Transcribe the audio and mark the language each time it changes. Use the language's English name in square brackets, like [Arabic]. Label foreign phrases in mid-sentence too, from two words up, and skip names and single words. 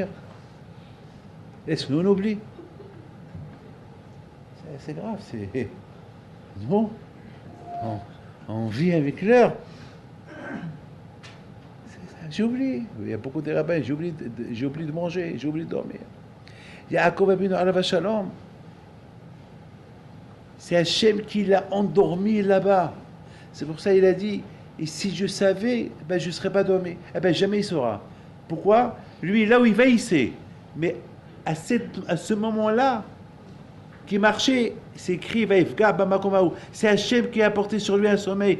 [French] Est-ce que nous, on oublie? C'est grave, c'est... Non. On vit avec l'heure. J'ai oublié. Il y a beaucoup de rabbins, j'ai oublié de manger, j'ai oublié de dormir. [Hebrew] יעקב אבינו עליו שלום. [French] C'est Hachem qui l'a endormi là-bas. C'est pour ça qu'il a dit, et si je savais, ben, je ne serais pas dormi. Eh ben, jamais il saura. Pourquoi? Lui, là où il va, il sait. Mais à ce moment-là, qui marchait, c'est écrit, c'est Hachem qui a apporté sur lui un sommeil.